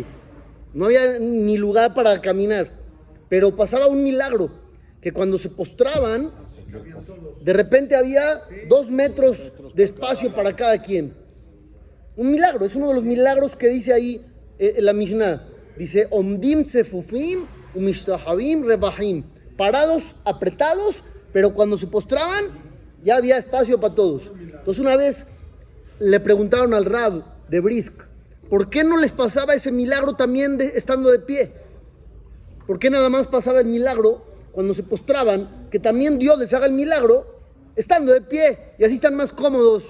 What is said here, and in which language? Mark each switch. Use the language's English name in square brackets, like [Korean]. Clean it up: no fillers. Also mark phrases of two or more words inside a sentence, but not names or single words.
[Spanish] No había ni lugar para caminar. Pero pasaba un milagro, que cuando se postraban, de repente había 2 metros de espacio para cada quien. Un milagro, es uno de los milagros que dice ahí la Mishnah. Dice, [Hebrew] עומדים צפופים ומשתחווים רווחים. [Spanish] Parados, apretados, pero cuando se postraban, ya había espacio para todos. Entonces una vez le preguntaron al Rab de Brisk, ¿por qué no les pasaba ese milagro también estando de pie? ¿Por qué nada más pasaba el milagro cuando se postraban, que también Dios les haga el milagro estando de pie y así están más cómodos?